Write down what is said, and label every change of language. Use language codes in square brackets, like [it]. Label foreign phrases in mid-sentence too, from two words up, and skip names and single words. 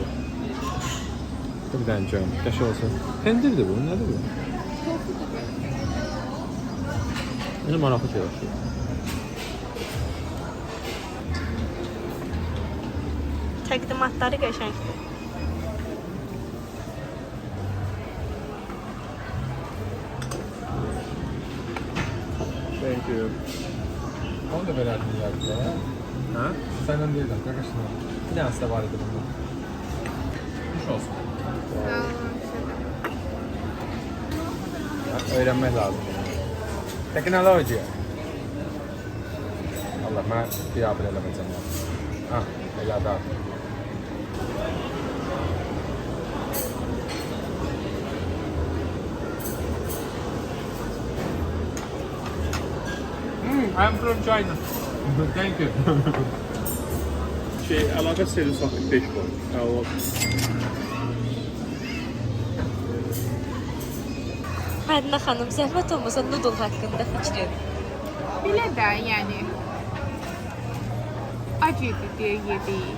[az] Bir dənə görüm, qəşəng olsun. Pendirdir bu, nədir bu? Mənə maraqlı şey yaxşı. Təqdimatları qəşəngdir. [en] Thank you. [az] Onu da verərdin yərdə. Hə? Səndən deyiləm, qardaşına. Bir dənəsi də var idi bundan. Xoş olsun. Öyrənmək lazım. Teknologiya. Allah, mən biabır eləməyəcəm. Ha, elə da. [en] I'm from China. Thank you. [az] Əlaqə seri saxlı 5 qoy. Mədinə xanım, zəhmət olmasa nudul haqqında fikrin. Belə də, yəni ac idi deyə yedik.